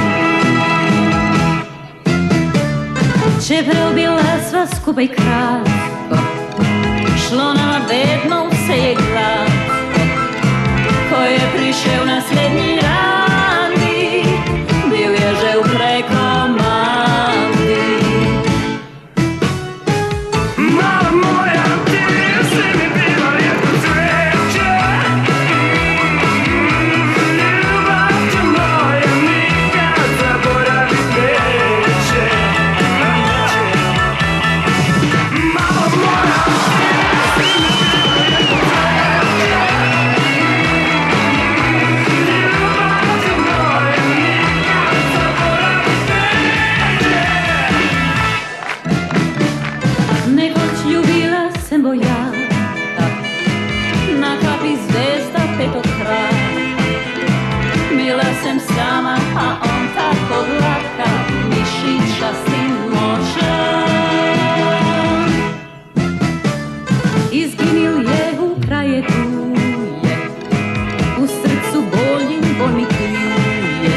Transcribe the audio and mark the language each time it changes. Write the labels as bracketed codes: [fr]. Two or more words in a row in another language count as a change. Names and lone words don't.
[sl] Čeprav bila sva skupaj kratko, šlo nama vedno vse je gladko. Ko je prišel naslednji rani, bil je že v prekomandi. [hr] Mala moja, ti si mi bila rijetko cveće. Ljubav te moja nikad zaboravit neće. Mala moja, ti si mi bila rijetko cveće. Ljubav te moja nikad zaboravit neće. [sl] Nekoć ljubila sem vojaka, na kapi zvezda petokraka. Bila sem sama, a on tako dlaka, mišičastim močan. Izginil je v kraje tuje, v srcu bolj in bolj mi tuje.